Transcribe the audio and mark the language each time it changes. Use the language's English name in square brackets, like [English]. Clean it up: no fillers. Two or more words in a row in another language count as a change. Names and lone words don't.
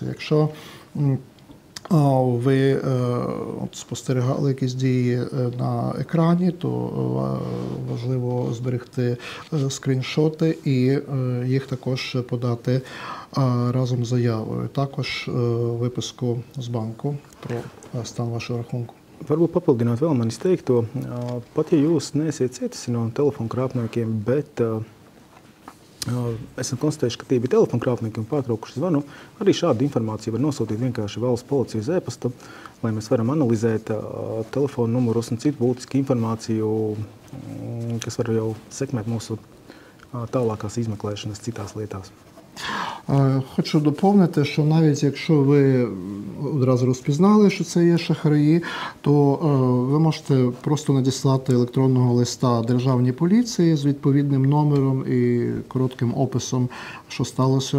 [Ukrainian] Якщо ви спостерігали якісь дії на екрані, то важливо зберегти скріншоти і їх також подати разом з заявою. Також виписку з банку про стан вашого рахунку. [Latvian] Varbūt papildināt vēl manis teikto, pat ja jūs neesiet cietusi no telefonkrāpniekiem, bet esam konstatējuši, ka tie bija telefonkrāpnieki un pārtraukuši zvanu. Arī šādu informāciju var nosūtīt vienkārši valsts policijas e-pasta, lai mēs varam analizēt telefonu numurus un citu būtisku informāciju, kas var jau sekmēt mūsu tālākās izmeklēšanas citās lietās. [Ukrainian] Хочу доповнити, що навіть якщо ви одразу розпізнали, що це є шахраї, то ви можете просто надіслати електронного листа Державній поліції з відповідним номером і коротким описом, що сталося.